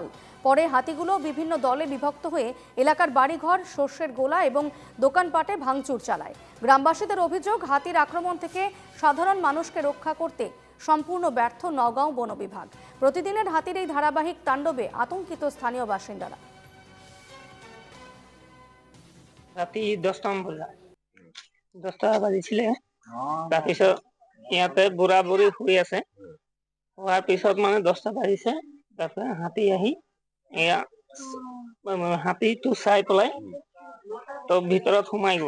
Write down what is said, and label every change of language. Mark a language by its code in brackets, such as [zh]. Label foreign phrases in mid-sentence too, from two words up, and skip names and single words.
[bn] পরে হাতিগুলো বিভিন্ন দলে বিভক্ত হয়ে এলাকার বাড়িঘর, শস্যের গোলা এবং দোকানপাটে ভাঙচুর চালায়। গ্রামবাসীদের অভিযোগ, হাতির আক্রমণ থেকে সাধারণ মানুষকে রক্ষা করতে সম্পূর্ণ ব্যর্থ নওগাঁও বন বিভাগ। প্রতিদিনের হাতির এই ধারাবাহিক তাণ্ডবে আতঙ্কিত স্থানীয় বাসিন্দারা। [as] ৰাতি 10টামান বজাত 10টা বাজিছিলে। তাৰপিছত ইয়াতে বুঢ়া বুঢ়ী শুই আছে। হোৱাৰ পিছত মানে 10টা বাজিছে, তাৰপিছত হাতী আহি এয়া হাতীটো চাই পেলাই তো ভিতৰত সোমাই গ'ল।